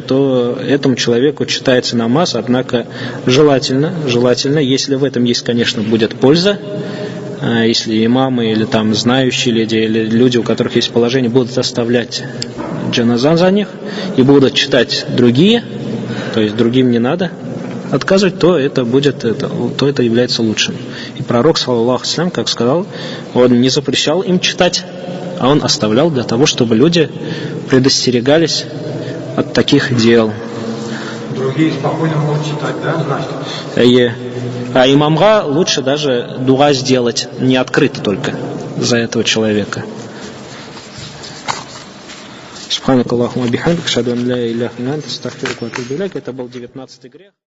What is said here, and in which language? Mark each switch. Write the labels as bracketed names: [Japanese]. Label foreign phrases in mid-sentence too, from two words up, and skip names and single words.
[Russian] то этому человеку читается намаз, однако желательно, если в этом есть, конечно, будет польза, если имамы или там знающие или люди, у которых есть положение, будут оставлять джаназа за них и будут читать другие, то есть другим не надо отказывать, то это является лучшим. И пророк, [Arabic] صلى الله عليه وسلم, [Russian] как сказал, он не запрещал им читать, а он оставлял для того, чтобы люди предостерегались от таких дел. Другие спокойно могут читать, да, значит? А имамга лучше даже дуа сделать, не открыто только за этого человека. [Arabic] سبحانك اللهم وبحمدك أشهد أن لا إله إلا أنت أستغفرك وأتوب إليك. [Russian] Это был 19-й грех.